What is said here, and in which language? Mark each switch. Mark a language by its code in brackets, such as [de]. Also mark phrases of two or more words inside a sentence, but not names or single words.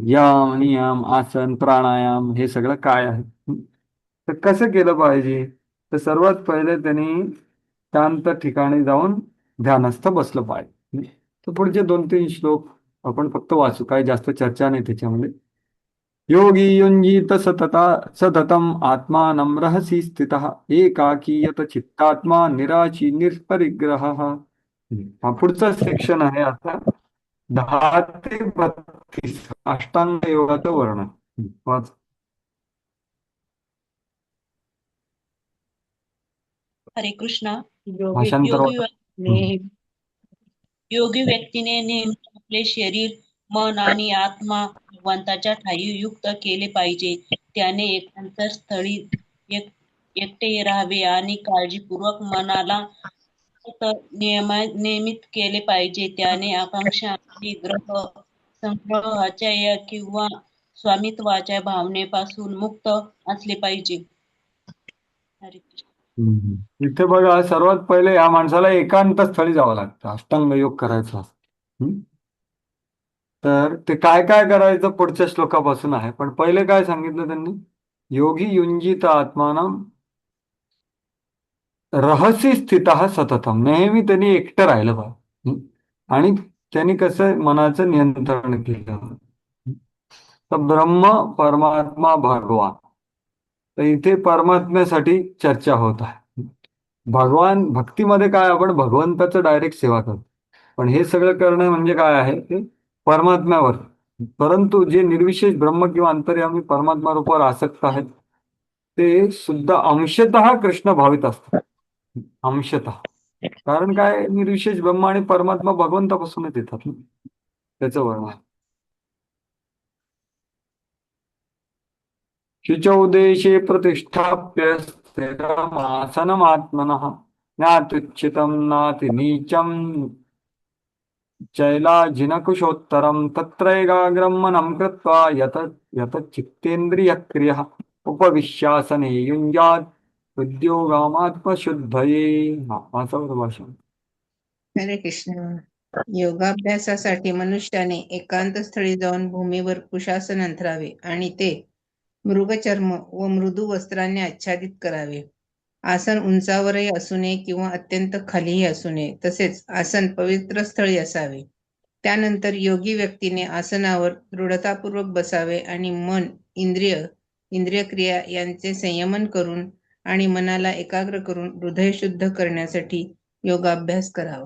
[mr] यम, नियम, आसन, प्राणायाम हे सगळं काय आहे, तर कसं केलं पाहिजे. तर सर्वात पहिले त्यांनी शांत ठिकाणी जाऊन ध्यानस्थ बसलं पाहिजे. तर पुढचे 2-3 श्लोक आपण फक्त वाचू, काही जास्त चर्चा नाही त्याच्यामध्ये. [sa] योगी युञ्जीत सततम आत्मानं रहसि स्थितः एकाकीयत चित्तात्मा निराची निष्परिग्रह. [mr] हा पुढचा सेक्शन आहे आता 10 ते 32 अष्टांग योगाचं वर्णन. वाच. हरे कृष्णा. भाषांतर योगी योगी व्यक्तीने नेहमी आपले शरीर, मन आणि आत्मा भगवंताच्या ठायी युक्त केले पाहिजे. त्याने एकांत स्थळी एकटे राहावे आणि काळजीपूर्वक मनाला नियमित केले पाहिजे. त्याने आकांक्षा आणि ग्रह संग्रहाच्या किंवा स्वामित्वाच्या भावनेपासून मुक्त असले पाहिजे. हरे कृष्ण. इथे बघा, सर्वात पहिले या माणसाला एकांत स्थळी जावं लागतं अष्टांग योग करायचा. तर ते काय काय करायचं पुढच्या श्लोकापासून आहे. पण पहिले काय सांगितलं त्यांनी, [sa] योगी युंजित आत्मानं रहसी स्थित सततम, [mr] नेहमी त्यांनी एकटं राहिलं पाहिजे आणि त्यांनी कसं मनाचं नियंत्रण केलं. तर ब्रह्म परमात्मा भगवान, तर इथे परमात्म्यासाठी चर्चा होत आहे. भगवान भक्तीमध्ये काय, आपण भगवंताचं डायरेक्ट सेवा करतो, पण हे सगळं करणं म्हणजे काय आहे ते परमात्म्यावर. परंतु जे निर्विशेष ब्रह्म किंवा अंतर्यामी परमात्मा रूपावर आसक्त आहेत ते सुद्धा अंशतः कृष्ण भावित असतात. अंशतः, कारण काय, निर्विशेष ब्रह्म आणि परमात्मा भगवंतापासूनच येतात ना, त्याचं वर्णन. [sa] शुचौदेशे प्रतिष्ठाप्य स्थिरमासनमात्मनः नात्युच्चितं नातिनीचं चैलाजिनकुशोत्तरं तत्रैकाग्रं मननं कृत्वा यतचित्तेन्द्रियक्रियः उपविश्यासने युञ्जात् उद्योगामात्मशुद्धये. [mr] असं होतं भाषण. हरे कृष्ण. योगाभ्यासासाठी मनुष्याने एकांत स्थळी जाऊन भूमीवर कुशासन अंथरावे आणि ते मृगचर्म व मृदू वस्त्राने आच्छादित करावे. आसन उंचावरही असू नये किंवा अत्यंत खालीही असू नये. तसेच आसन पवित्र स्थळी असावे. त्यानंतर योगी व्यक्तीने आसनावर दृढतापूर्वक बसावे आणि मन, इंद्रिय क्रिया यांचे संयमन करून आणि मनाला एकाग्र करून हृदय शुद्ध करण्यासाठी योगाभ्यास करावा.